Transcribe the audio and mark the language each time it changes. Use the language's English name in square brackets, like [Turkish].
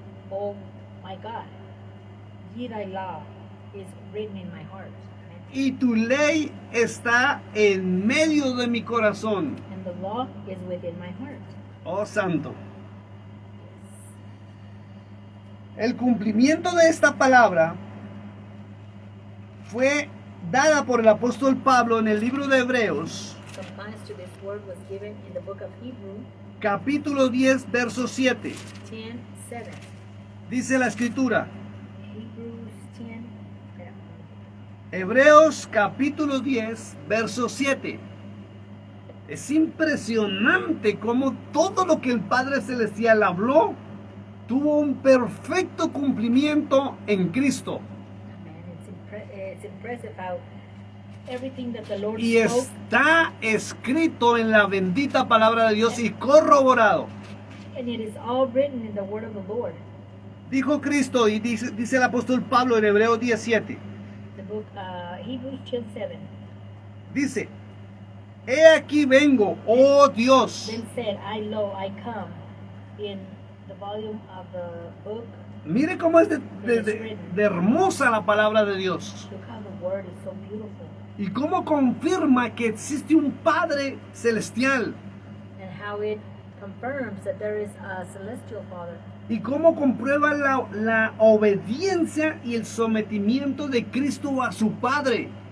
[English] Oh my God, ye thy law is written in my heart. Amen. [Spanish] Y tu ley está en medio de mi corazón. [English] And the law is within my heart. [Spanish] Oh Santo. El cumplimiento de esta palabra fue dada por el apóstol Pablo en el libro de Hebreos, [English] Compliance to this word was given in the book of Hebrews [Spanish] capítulo 10, verso 7. [English] 10:7. [Spanish] Dice la escritura, [English] Hebrews 10. [Spanish] Espera. Hebreos capítulo 10, verso 7. Es impresionante cómo todo lo que el Padre Celestial habló tuvo un perfecto cumplimiento en Cristo. [English] Amen. It's impressive how everything that the Lord [Spanish] Y [English] spoke, [Spanish] está escrito en la bendita palabra de Dios y corroborado. [English] and it is all written in the word of the Lord. [Spanish] Dijo Cristo y dice el apóstol Pablo en Hebreos 17. [English] The book Hebrews 10:7. [Spanish] Dice, he aquí vengo, oh Dios. [English] Then said, I come, in the volume of the book. [Spanish] Mire cómo es de hermosa la palabra de Dios. [English] Look how the word is so beautiful, [Spanish] Y cómo confirma que existe un Padre celestial. [English] and how it confirms that there is a celestial Father, [Spanish] Y cómo comprueba la obediencia y el sometimiento de Cristo a su Padre.